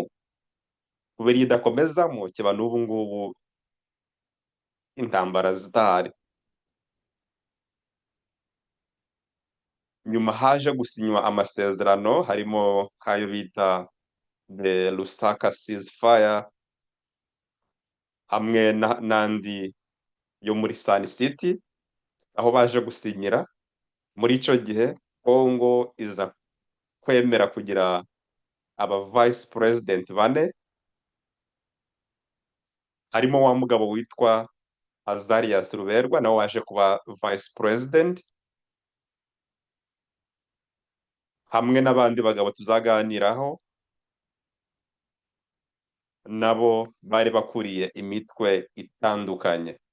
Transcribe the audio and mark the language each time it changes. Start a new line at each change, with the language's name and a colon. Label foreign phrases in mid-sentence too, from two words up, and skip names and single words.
Rundi: Kubera iyo idakomezamo kiba n'ubu ngubu intambara zidahari. Nyuma haje gusinywa amasezerano harimo nk'ayo bita
English: the Lusaka ceasefire,
Rundi: hamwe n'andi yo muri Sun City, aho baje gusinyira. Muri ico gihe Congo iza kwemera kugira aba
English: vice president
Rundi: bane, harimo wa mugabo witwa Azarias Ruberwa nawe waje kuba
English: vice president,
Rundi: hamwe n'abandi bagabo tuzaganiraho nabo bari bakuriye imitwe itandukanye.